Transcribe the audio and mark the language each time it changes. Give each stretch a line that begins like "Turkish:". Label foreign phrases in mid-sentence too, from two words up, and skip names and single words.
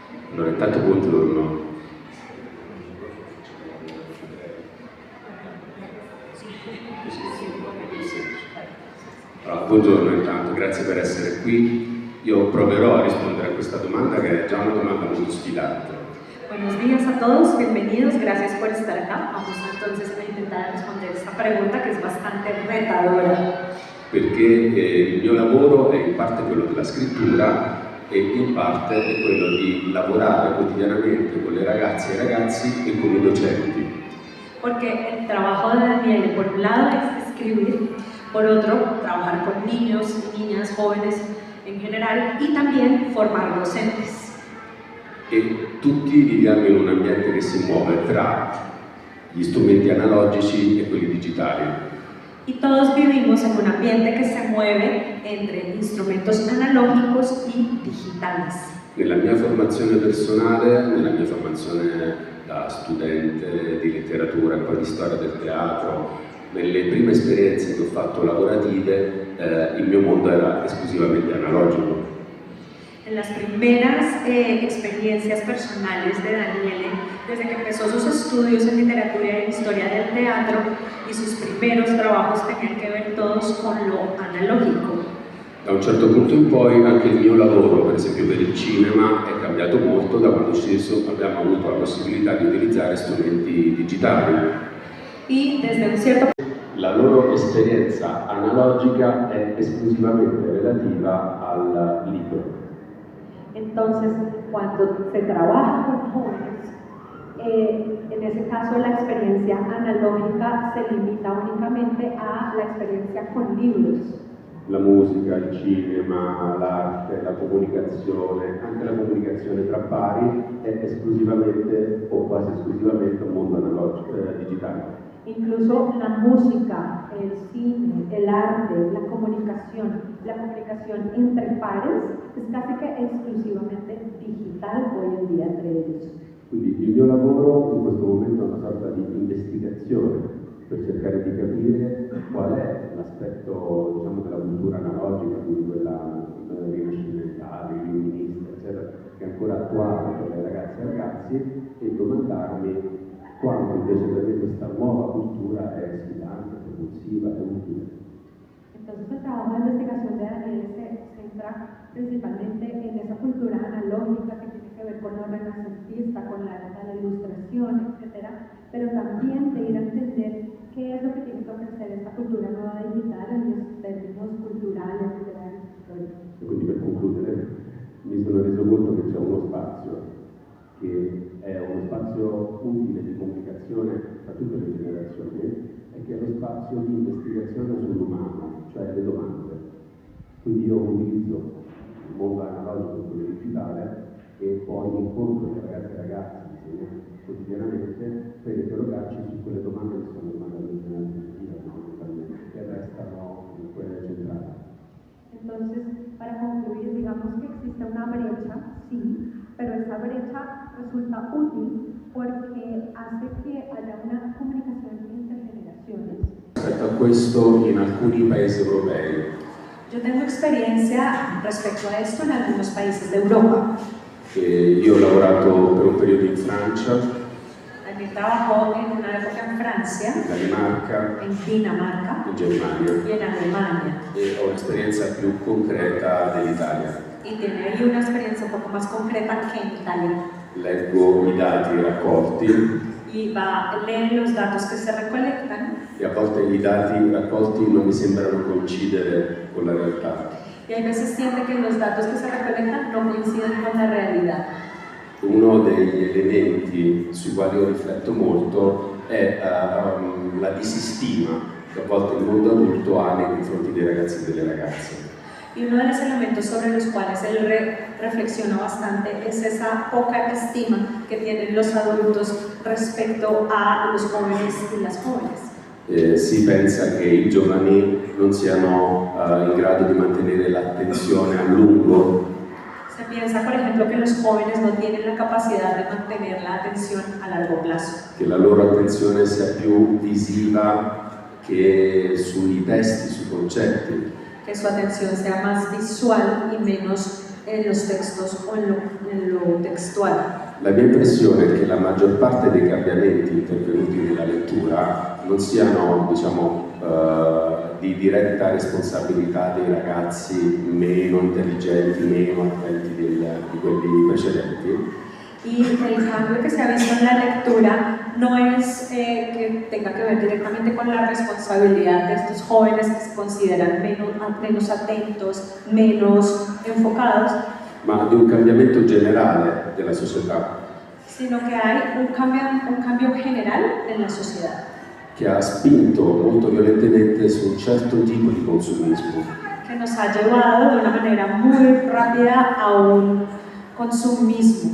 Italian: Allora, intanto buongiorno. Allora, buongiorno intanto, grazie per essere qui. Io proverò a rispondere a questa domanda che è già una domanda molto sfidante.
Spanish: Buenos días a todos, bienvenidos, gracias por estar acá. Vamos entonces a intentar responder esta pregunta que es bastante retadora.
Italian: Perché il mio lavoro è in parte quello della scrittura e in parte è quello di lavorare quotidianamente con le ragazze e i ragazzi e con i docenti.
Spanish: Porque el trabajo de Daniele, por un lado, es escribir, por otro, trabajar con niños y niñas, jóvenes en general, y también formar docentes.
Italian: E tutti viviamo in un ambiente che si muove tra gli strumenti analogici e quelli digitali.
Spanish: Y todos vivimos en un ambiente que se mueve entre instrumentos analógicos y digitales.
Italian: Nella mia formazione personale, nella mia formazione da studente di letteratura e poi di storia del teatro, nelle prime esperienze che ho fatto lavorative, il mio mondo era esclusivamente analogico.
Spanish: En las primeras experiencias personales de Daniele, desde que empezó sus estudios en literatura y en historia del teatro, y sus primeros trabajos tenían que ver todos con lo analógico.
Italian: Da un certo punto in poi anche il mio lavoro, per esempio per il cinema, è cambiato molto da quando abbiamo avuto la possibilità di utilizzare strumenti digitali.
Spanish: Y desde un cierto
Italian: La loro esperienza analogica è esclusivamente relativa al libro.
Spanish: Entonces, cuando se trabaja con jóvenes, en ese caso la experiencia analógica se limita únicamente a la experiencia con libros.
Italian: La musica, il cinema, l'arte, la comunicazione, anche la comunicazione tra pari è esclusivamente o quasi esclusivamente un mondo analogico, digitale.
Spanish: Incluso la música, el cine, el arte, la comunicación entre pares es casi que exclusivamente digital hoy en día entre ellos.
Italian: Quindi il mio lavoro in questo momento è una sorta di investigazione per cercare di capire qual è l'aspetto, diciamo, della cultura analogica, quindi quella rinascimentale, illuminista, eccetera, che è ancora attuale per le ragazze e ragazzi, e domandarmi quanto invece per me questa nuova cultura è sfidante, propulsiva e utile.
Spanish: Entonces el trabajo de investigación de Daniel se centra principalmente en esa cultura analógica que tiene que ver con lo renacentista, con la ilustración, etc. Pero también de ir a entender qué es lo que tiene que ofrecer esta cultura nueva digital en los términos culturales, literarios, históricos.
Italian: E quindi per concludere mi sono reso conto che c'è uno spazio che è uno spazio utile di comunicazione tra tutte le generazioni e che è lo spazio di investigazione sull'umano, cioè le domande. Quindi io utilizzo il mondo analogico e quello digitale e poi incontro le ragazze e ragazzi quotidianamente per interrogarci su quelle domande che sono domande che restano quelle centrali.
Spanish: Entonces, para concluir, digamos que existe una brecha, sí, pero esa brecha resulta útil porque hace que haya una comunicación entre generaciones.
Italian: Rispetto a questo, in alcuni paesi europei.
Spanish: Yo tengo experiencia respecto a esto en algunos países de Europa.
Italian: Io ho lavorato per un periodo in Francia.
Spanish: También trabajó en una época en Francia,
Italian: in Danimarca,
Spanish: en Dinamarca
Italian: in Germania
Spanish: y en Alemania.
Italian: e ho un'esperienza più concreta dell'Italia.
Spanish: Y tiene ahí una experiencia un poco más concreta que en Italia.
Italian: Leggo i dati raccolti
Spanish: Y lee los datos que se recolectan
Italian: e a volte i dati raccolti non mi sembrano coincidere con la realtà.
Spanish: y hay veces siente que los datos que se recolectan no coinciden con la realidad.
Italian: Uno degli elementi sui quali io rifletto molto è la disistima che a volte il mondo adulto ha nei confronti dei ragazzi e delle ragazze.
Spanish: Y uno de los elementos sobre los cuales él reflexiona bastante es esa poca estima que tienen los adultos respecto a los jóvenes y las jóvenes.
Italian: Si pensa che i giovani non siano in grado di mantenere l'attenzione a lungo.
Spanish: Se piensa, por ejemplo, que los jóvenes no tienen la capacidad de mantener la atención a largo plazo.
Italian: Che la loro attenzione sia più visiva che sui testi, sui concetti.
Spanish: Que su atención sea más visual y menos en los textos o en lo textual.
Italian: La mia impressione è che la maggior parte dei cambiamenti intervenuti nella lettura non siano, diciamo, di diretta responsabilità dei ragazzi meno intelligenti, meno attenti di quelli precedenti.
Spanish: Y el cambio que se ha visto en la lectura no es que tenga que ver directamente con la responsabilidad de estos jóvenes que se consideran menos atentos, menos enfocados,
Italian: ma di un cambiamento generale della società,
Spanish: sino que hay un cambio general en la sociedad
Italian: che ha spinto molto violentemente su un certo tipo di consumismo,
Spanish: que nos ha llevado de una manera muy rápida a un consumismo,